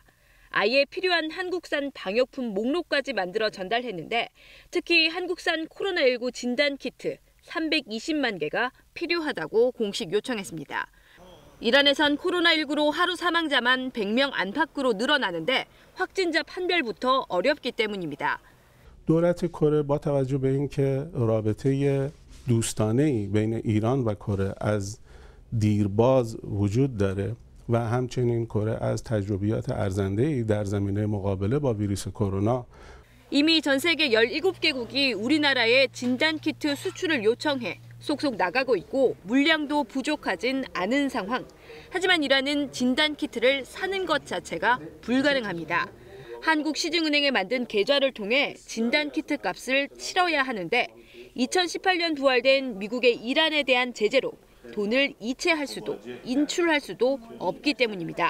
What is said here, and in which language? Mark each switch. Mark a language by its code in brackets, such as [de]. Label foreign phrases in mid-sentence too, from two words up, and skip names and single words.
[ko] 아예 필요한 한국산 방역품 목록까지 만들어 전달했는데 특히 한국산 코로나19 진단 키트 320만 개가 필요하다고 공식 요청했습니다. 이란에선 코로나19로 하루 사망자만 100명 안팎으로 늘어나는데 확진자 판별부터 어렵기 때문입니다. [fa] دولت کره با توجه به اینکه رابطه دوستانه‌ای بین ایران و کره از دیرباز وجود داره و همچنین کره از تجربیات ارزنده‌ای در زمینه مقابله با ویروس کرونا [ko] 이미 전 세계 17개국이 우리나라에 진단키트 수출을 요청해 속속 나가고 있고 물량도 부족하진 않은 상황. 하지만 이란은 진단키트를 사는 것 자체가 불가능합니다. 한국시중은행에 만든 계좌를 통해 진단키트 값을 치러야 하는데 2018년 부활된 미국의 이란에 대한 제재로 돈을 이체할 수도 인출할 수도 없기 때문입니다.